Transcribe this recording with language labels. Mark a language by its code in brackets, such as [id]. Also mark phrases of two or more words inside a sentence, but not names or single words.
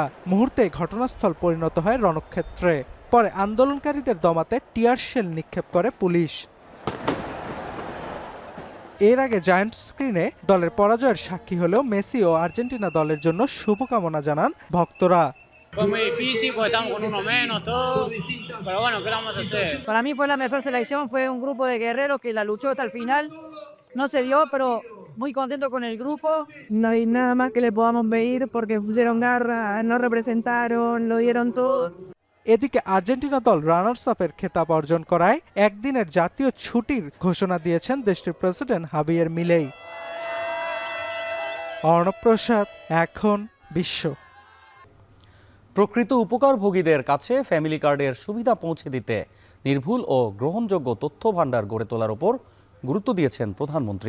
[bn] মুহূর্তে ঘটনাস্থল পরিণত হয় রণক্ষেত্রে। পরে আন্দোলনকারীদের দমাতে টিয়ার শেল নিক্ষেপ করে পুলিশ। এর আগে জায়ান্ট স্ক্রিনে দলের পরাজয়ের সাক্ষী হলেও মেসি ও আর্জেন্টিনা দলের জন্য শুভকামনা জানান ভক্তরা। [es] Para mí fue la mejor selección, fue un grupo de guerreros que la luchó hasta el final. No se dio, pero muy contento con el grupo. No hay nada más que le podamos pedir porque pusieron garra, nos representaron, lo dieron todo. [bn] এদিকে আর্জেন্টিনা দল রানার্স আপের খেতাব অর্জন করায় একদিনের জাতীয় ছুটির ঘোষণা দিয়েছেন দেশটির প্রেসিডেন্ট হাবিয়ের মিলেই। অর্ণব প্রসাদ, এখন বিশ্ব। প্রকৃত উপকারভোগীদের কাছে ফ্যামিলি কার্ডের সুবিধা পৌঁছে দিতে নির্ভুল ও গ্রহণযোগ্য তথ্য ভান্ডার গড়ে তোলার উপর গুরুত্ব দিয়েছেন প্রধানমন্ত্রী।